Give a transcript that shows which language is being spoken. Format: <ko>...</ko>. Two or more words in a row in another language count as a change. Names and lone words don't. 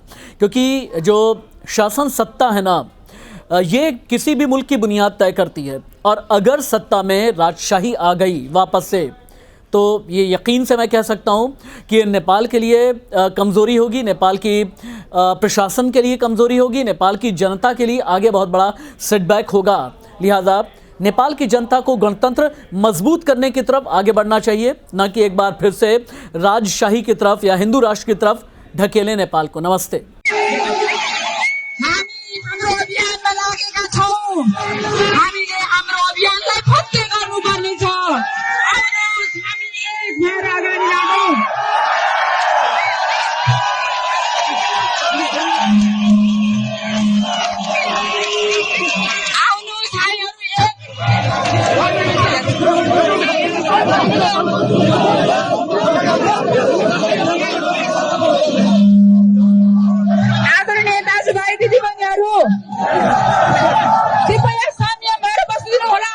<hi>क्योंकि जो शासन सत्ता है ना, ये किसी भी मुल्क की बुनियाद तय करती है और अगर सत्ता में राजशाही आ गई वापस से तो ये यकीन से मैं कह सकता हूँ कि नेपाल के लिए कमज़ोरी होगी, नेपाल की प्रशासन के लिए कमज़ोरी होगी, नेपाल की जनता के लिए आगे बहुत बड़ा सेटबैक होगा। लिहाजा नेपाल की जनता को गणतंत्र मजबूत करने की तरफ आगे बढ़ना चाहिए, न कि एक बार फिर से राजशाही की तरफ या हिंदू राष्ट्र की तरफ ढकेले नेपाल को।</hi> <ne>नमस्ते। लागेका छौँ। हामीले हाम्रो अभियानलाई फत्ते गर्नुपर्नेछ। आउनुहोस् हामी एक भएर अगाडि लागौँ। आउनुहोस् हामीहरू एक आदरणीय दाजुभाइ दिदीबहिनीहरू, कृपया साम्य भएर बसिदिनु होला।</ne>